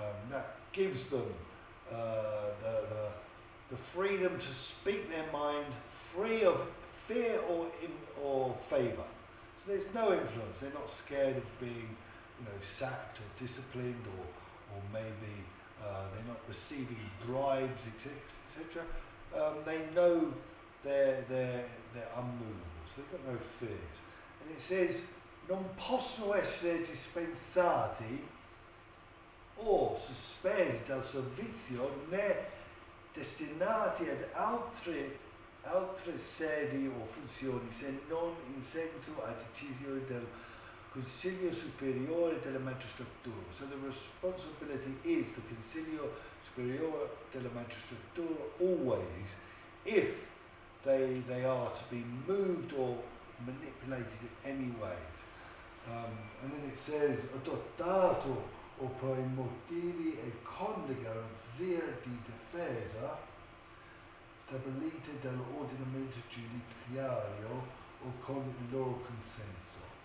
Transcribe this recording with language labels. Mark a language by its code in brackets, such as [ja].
[en] That gives them the freedom to speak their mind free of fear or favour. So there's no influence. They're not scared of being, sacked or disciplined, or maybe they're not receiving bribes, etc. They know they're unmovable, so they've got no fears. And it says, [it] non possono essere dispensati o sospesi dal servizio né destinati ad altre sedi o funzioni se non in seguito a decisione del Consiglio Superiore della Magistratura. [en] So the responsibility is the Consiglio Superiore della Magistratura always, if they are to be moved or manipulated in any ways. And then it says, [it] adottato o per i motivi e con le garanzie di difesa stabilite dall'ordinamento giudiziario o con il loro consenso.